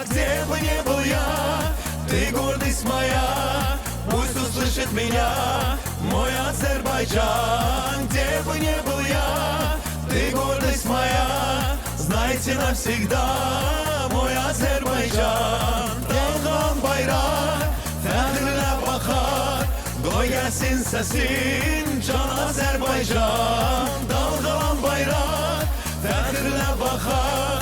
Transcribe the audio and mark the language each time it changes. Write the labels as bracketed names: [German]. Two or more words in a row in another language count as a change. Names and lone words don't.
[Russian] Где бы ни был я, ты гордость моя. Пусть услышит меня мой Азербайджан. Где бы ни был я, ты гордость моя. Знайте навсегда мой Азербайджан. [Turkish] Dalgalan bayrak, [Azerbaijani] fəxrlə baxar. Qoy gəlsin səsin, can Azerbaycan. [Turkish] Dalgalan bayrak, [Azerbaijani] fəxrlə baxar.